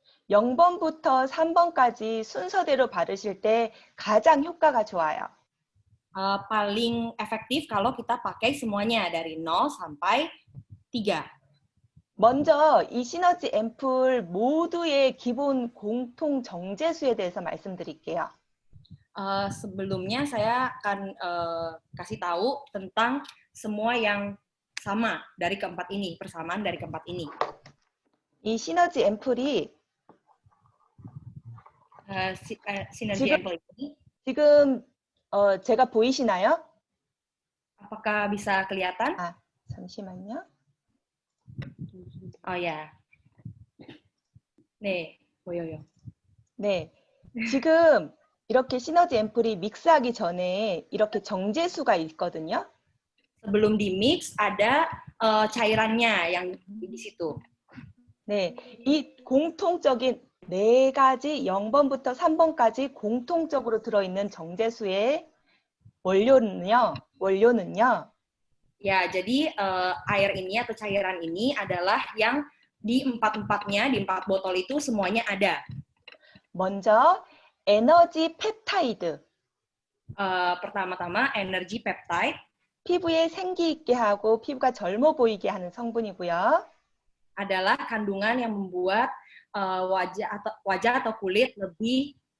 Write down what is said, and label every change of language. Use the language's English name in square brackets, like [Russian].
[Korean] 0번부터 3번까지 순서대로 바르실 때 가장 효과가 좋아요. [Indonesian] Paling efektif kalau kita pakai semuanya dari 0 sampai 3. [Korean] 먼저 이 시너지 앰플 모두의 기본 공통 정제수에 대해서 말씀드릴게요. [Indonesian] Sebelumnya saya akan kasih tahu tentang semua yang sama dari keempat ini, persamaan dari keempat ini. [Korean] 이 시너지 앰플이 [Indonesian] Sinergi ampel ini, [Korean] 지금 제가 보이시나요? [Indonesian] apakah bisa kelihatan? [Korean] 아, 잠시만요. [Indonesian] Oh ya. [Korean] 네, 보여요. 네, 지금 이렇게 시너지 앰플이 믹스하기 전에 이렇게 정제수가 있거든요. [Indonesian] Sebelum di mix ada cairannya yang di situ. [Korean] 네, 이 공통적인 4가지 0번부터 3번까지 공통적으로 들어있는 정제수의 원료는요. [Indonesian] Ya, jadi air ini atau cairan ini adalah yang di 4-4-nya, di 4 botol itu semuanya ada. [Korean] 먼저 에너지 펩타이드. [Indonesian] Pertama-tama energi peptide. [Korean] 피부에 생기 있게 하고 피부가 젊어 보이게 하는 성분이고요. [Indonesian] Adalah kandungan yang membuat wajah atau kulit lebih